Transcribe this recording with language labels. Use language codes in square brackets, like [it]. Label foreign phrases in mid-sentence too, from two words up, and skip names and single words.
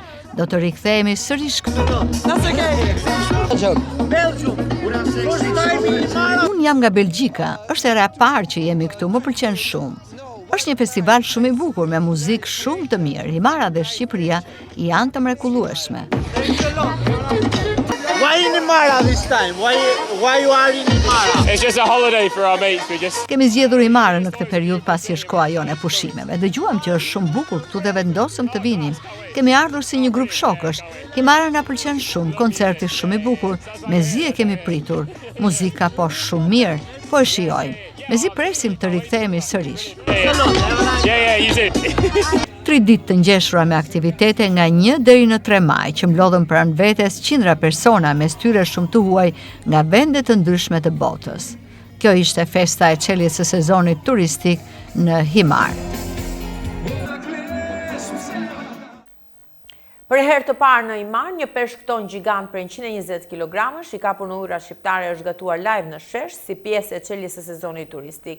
[sq] Do të rikthehemi sërish këtu. Unë jam nga Belgjika. Është era e parë që jemi këtu. Më pëlqen shumë. Është një festival shumë i bukur me muzikë shumë të mirë. Himara dhe Shqipëria janë të mrekullueshme. [en] Why in Himara this time? Why you are in Himara? It's just a holiday for our mates. We just [sq] Kemi zgjedhur Himarën në këtë periudhë pasi është koha jone e pushimeve. Dëgjuam që është shumë bukur këtu dhe vendosëm të vinim. Kemi ardhur si një grup shokësh. Himara na pëlqen shumë, koncerti shumë i bukur, mezi e kemi pritur. Muzika po shumë mirë, po e shijojmë. Mezi presim të rikthehemi sërish. [en] yeah, you too. [sq] 3 ditë të ngjeshura me aktivitete nga 1 deri në 3 maj që mblodhen pranë vetes qindra persona mes tyre shumë të huaj nga vende të ndryshme të botës. Kjo ishte festa e çeljes së sezonit turistik në Himar. Për herë të parë në Himar, një peshkton gjigant për 120 kg i kapur në ujëra shqiptare është gatuar live në shesh si pjesë e çeljes së sezonit turistik.